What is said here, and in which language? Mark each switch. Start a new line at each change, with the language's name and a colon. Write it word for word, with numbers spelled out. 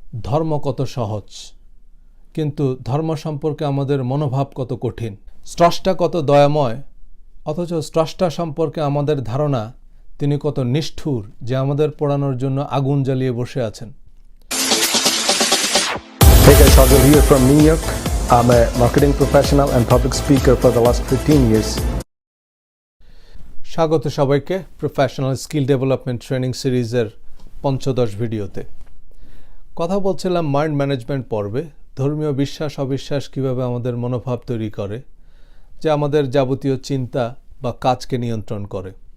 Bangla: ধর্ম কত সহজ, কিন্তু ধর্ম সম্পর্কে আমাদের মনোভাব কত কঠিন। স্রষ্টা কত দয়াময়, অথচ স্রষ্টা সম্পর্কে আমাদের ধারণা তিনি কত নিষ্ঠুর, যে আমাদের পোড়ানোর জন্য আগুন জ্বালিয়ে বসে আছেন।
English: Hey guys, Sagar here from New York. I'm a marketing professional and public speaker for the last fifteen years.
Bangla: স্বাগত সবাইকে প্রফেশনাল স্কিল ডেভেলপমেন্ট ট্রেনিং সিরিজের পঞ্চদশ ভিডিওতে। কথা বলছিলাম মাইন্ড ম্যানেজমেন্ট পর্বে ধর্মীয় বিশ্বাস অবিশ্বাস কীভাবে আমাদের মনোভাব তৈরি করে, যে আমাদের যাবতীয় চিন্তা বা কাজকে নিয়ন্ত্রণ করে।